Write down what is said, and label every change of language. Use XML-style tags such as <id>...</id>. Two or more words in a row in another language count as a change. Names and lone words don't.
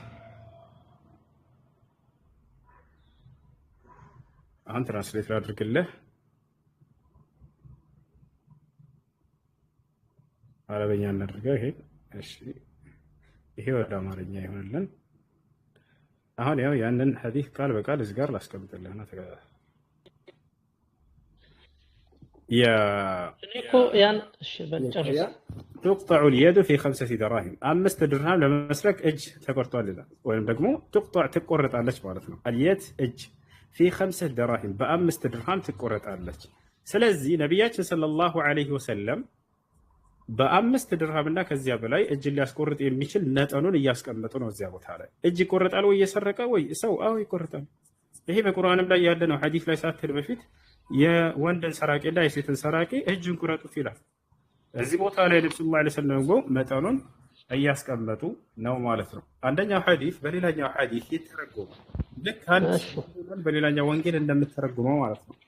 <am>አሁን ትራንስሌት ላድርግልህ። አረበኛ እናድርገው። ይሄ እሺ፣ ይሄ ወደ አማርኛ ይሆንልን። አሁን ያው ያንን ሐዲስ ቃል በቃል እዚህ ጋር ላስቀምጥልህ ነው። ተከታተል።</am> <ar>تقطع اليد في 5 دراهم 5 درهم</ar> <am>ለመስረቅ እጅ ተቆርጧል ይላል። ወይም ደግሞ تقطع ትቆረጣለች ማለት ነው። اليد እጅ</am> <ar>في 5 دراهم</ar> <am>በ5 ድርሃም ትቆረጣለች። ስለዚህ ነቢያችን</am> <ar>صلى الله عليه وسلم</ar> <am>በ5 ድርሃም እና ከዚያ በላይ እጅ ሊያስቆርጥ የሚችል መጠኑን እያስቀመጡ ነው። እዚያ ቦታ ላይ እጅ ይቆረጣል ወይ እየሰረቀ ወይ ሰው? አዎ ይቆረጣል። ይሄ በቁርአንም ላይ ያለ ነው። ሐዲስ ላይ ሳትል በፊት የወንድን ሰራቂና የሴትን ሰራቂ እጅን ቁረጡት ይላል። እዚህ ቦታ ላይ ነብዩ</am> <ar>صلى الله عليه وسلم</ar> <am>መጠኑን እያስቀመጡ ነው ማለት ነው። አንደኛው ሐዲስ በሌላኛው ሐዲስ ይተረጎማል። ልክ አንድ በሌላኛው ወንጌል እንደምትተረጉመው ማለት ነው።</am>